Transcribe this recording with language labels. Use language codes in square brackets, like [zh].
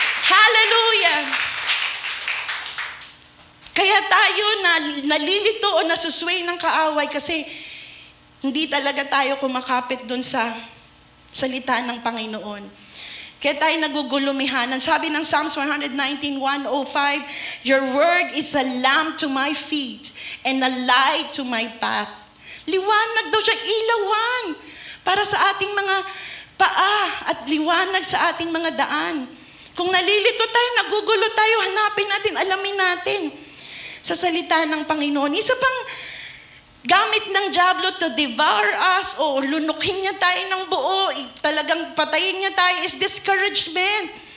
[tl] Hallelujah! Kaya tayo nalilito o nasusway ng kaaway kasi hindi talaga tayo kumakapit doon sa salita ng Panginoon. Kaya tayo nagugulumihanan. Sabi ng [en] Psalms 119:105, your word is a lamp to my feet and a light to my path. [tl] Liwanag daw siya, ilawan para sa ating mga paa at liwanag sa ating mga daan. Kung nalilito tayo, nagugulo tayo, hanapin natin, alamin natin sa salita ng Panginoon. Isa pang gamit ng diablo [en] to devour us [tl] o lunukin niya tayo ng buo, talagang patayin niya tayo [en] is discouragement.